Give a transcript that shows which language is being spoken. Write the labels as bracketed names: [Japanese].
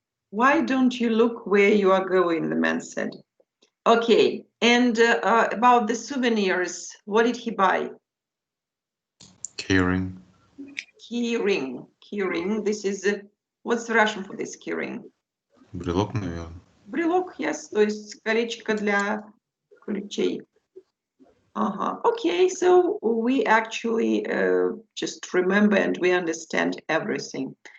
[English] Why don't you look where you are going? The man said. Okay, and about the souvenirs, what did he buy? Keyring. Keyring. Keyring. This is what's the Russian for this keyring? [Russian] Брелок, наверное. Брелок, [English] yes, [Russian] то есть колечко для ключей. [English] Okay, so we actually just remember and we understand everything.